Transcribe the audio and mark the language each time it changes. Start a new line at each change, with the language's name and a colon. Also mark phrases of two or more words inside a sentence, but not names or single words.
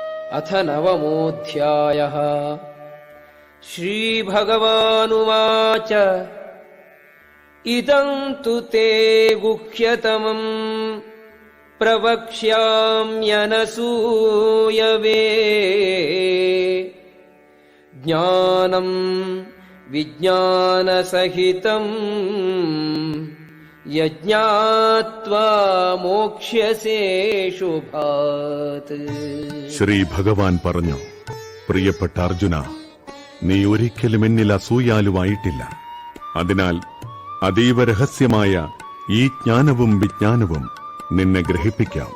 Sanskrit: अथ नवमोऽध्यायः। श्रीभगवानुवाच इदं तु ते गुह्यतमं प्रवक्ष्याम्यनसूयवे ज्ञानं विज्ञानसहितं യജ്ഞാത്വാ മോക്ഷ്യസേ ശുഭാത്.
Malayalam: ശ്രീ ഭഗവാൻ പറഞ്ഞു, പ്രിയപ്പെട്ട അർജുന, നീ ഒരിക്കലും എന്നിൽ അസൂയാലുവായിട്ടില്ല. അതിനാൽ അതീവ രഹസ്യമായ ഈ ജ്ഞാനവും വിജ്ഞാനവും നിന്നെ ഗ്രഹിപ്പിക്കാം.